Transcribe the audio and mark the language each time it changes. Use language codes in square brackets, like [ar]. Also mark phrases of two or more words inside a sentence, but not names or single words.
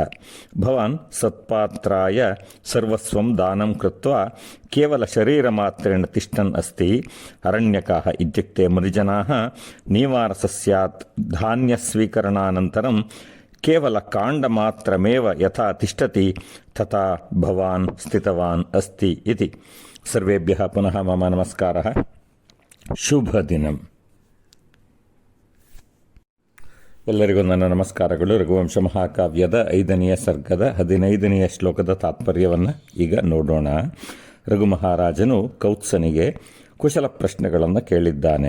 [sa] भवान् सत्पात्राय सर्वस्वं दानं कृत्वा केवल शरीरमात्रेण तिष्ठन् अस्ति। अरण्यकाः इत्युक्ते मुनिजनाः नीवारसस्यात् धान्यस्वीकरणानन्तरं केवल काण्डमात्रमेव यथा तिष्ठति तथा भवान् स्थितवान् अस्ति इति। सर्वेभ्यः पुनः मम नमस्कारः। [kn] ಶುಭದಿನಂ. ಎಲ್ಲರಿಗೂ ನನ್ನ ನಮಸ್ಕಾರಗಳು. ರಘುವಂಶ ಮಹಾಕಾವ್ಯದ 5ನೇ ಸರ್ಗದ 15ನೇ ಶ್ಲೋಕದ ತಾತ್ಪರ್ಯವನ್ನು ಈಗ ನೋಡೋಣ. ರಘು ಮಹಾರಾಜನು ಕೌತ್ಸನಿಗೆ ಕುಶಲ ಪ್ರಶ್ನೆಗಳನ್ನು ಕೇಳಿದ್ದಾನೆ.